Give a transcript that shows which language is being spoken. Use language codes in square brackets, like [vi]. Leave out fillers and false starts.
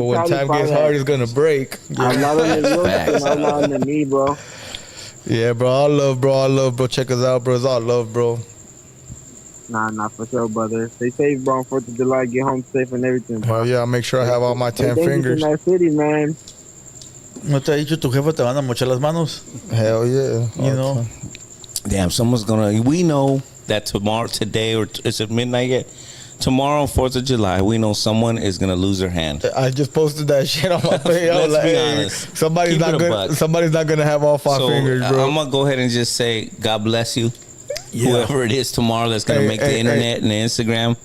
[en] But when time gets hard, it's gonna break. I'm not on the look and I'm not on the knee, bro. Yeah, bro. All love, bro. Check us out, bro. It's all love, bro. Nah, for sure, brother. Stay safe, bro. 4th of July, get home safe and everything, bro. Hell yeah, I'll make sure I have all my 10 fingers. In that city, man. [es] ¿No te ha dicho tu jefa te van a mochar las manos? [en] Hell yeah. You know? Damn, someone's gonna. We know that today, or is it midnight yet? Tomorrow, 4th of July, we know someone is gonna lose their hand. I just posted that shit on my page. Let's be honest. Somebody's not gonna have all 5 fingers, bro. I'm gonna go ahead and just say, God bless you. Yeah. Whoever it is tomorrow that's gonna make the internet and the Instagram.